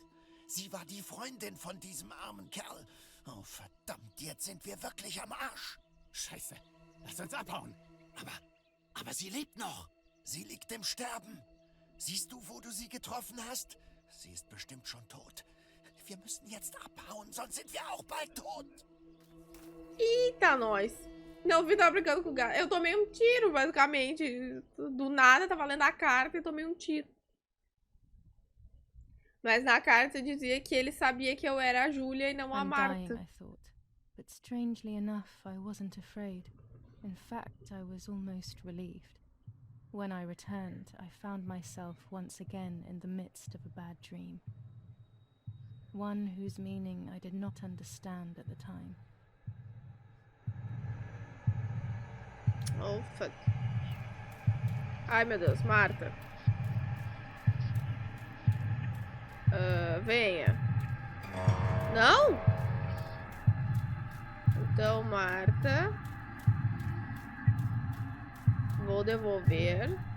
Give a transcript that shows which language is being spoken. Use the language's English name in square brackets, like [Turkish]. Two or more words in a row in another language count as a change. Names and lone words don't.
[German] Sie war die Freundin von diesem armen Kerl. Oh, verdammt, jetzt sind wir wirklich am Arsch. Scheiße. Lass uns abhauen. Aber sie lebt noch. Sie liegt im Sterben. Siehst du, wo du sie getroffen hast? Sie ist bestimmt schon tot. Wir müssen jetzt abhauen, sonst sind wir auch bald tot. [Portuguese] Eita, nós. Não, vi tava brincando com o gato. Eu tomei um tiro, basicamente. Do nada, tava lendo a carta e tomei um tiro. Mas na carta dizia que ele sabia que eu era a Júlia e não a [English] I'm [Portuguese] Marta. [English] dying, I thought. But strangely enough, I wasn't afraid. In fact, I was almost relieved. When I returned, I found myself once again in the midst of a bad dream. One whose meaning I did not understand at the time. Oh, fuck. [Portuguese] Ai, meu Deus, Marta. Venha. Não? Então, Marta. Vou devolver.